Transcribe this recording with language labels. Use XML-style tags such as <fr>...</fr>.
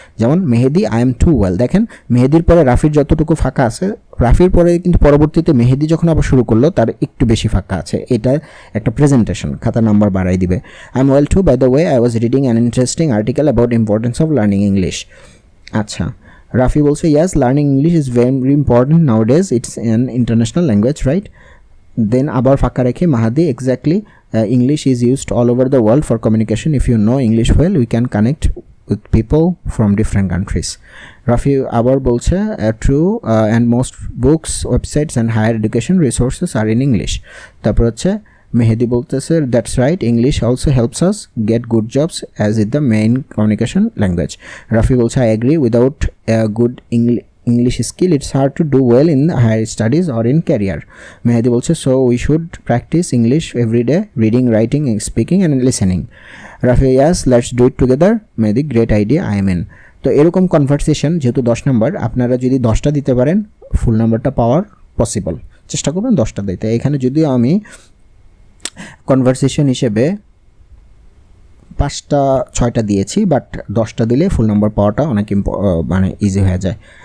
<bn>যেমন মেহেদি,</bn> <en>I am too well.</en> <bn>দেখেন মেহেদির পরে রাফির যতটুকু ফাঁকা আছে, রাফির পরে কিন্তু পরবর্তীতে মেহেদি যখন আবার শুরু করলো তার একটু বেশি ফাঁকা আছে। এটা একটা প্রেজেন্টেশন, খাতা নাম্বার বাড়াই দিবে।</bn> <en>I am well too, by the way I was reading an interesting article about importance of learning English.</en> <bn>আচ্ছা, রাফি বলছে</bn> <en>Yes, learning English is very important nowadays, it's an international language, right? Then</en> <bn>আবার ফাঁকা রেখে</bn> <en>Mahadi, exactly, English is used all over the world for communication. If you know English well, we can connect with people from different countries. Rafi</en> <bn>abar bolche</bn> <en>true, and most books, websites and higher education resources are in English.</en> <bn>Tarpor hocche Mehdi bolteche</bn> <en>that's right, English also helps us get good jobs as it the main communication language. Rafi</en> <bn>bolche</bn> <en>I agree, without a good English skill it's hard to do well in higher studies or in career. Mehdi</en> <bn>bolche</bn> <en>so we should practice English every day, reading, writing, speaking and listening. Rafi yes, let's do it together. Mehdi great idea, I am in.</en> <bn>তো এরকম conversation যেহেতু 10 নম্বর, আপনারা যদি 10টা দিতে পারেন ফুল নাম্বারটা পাওয়ার possible, চেষ্টা করবেন 10টা দিতে। এখানে যদিও আমি কনভারসেশন হিসেবে 5টা 6টা দিয়েছি, বাট 10টা দিলে ফুল নাম্বার পাওয়াটা অনেক মানে ইজি হয়ে যায়।</bn>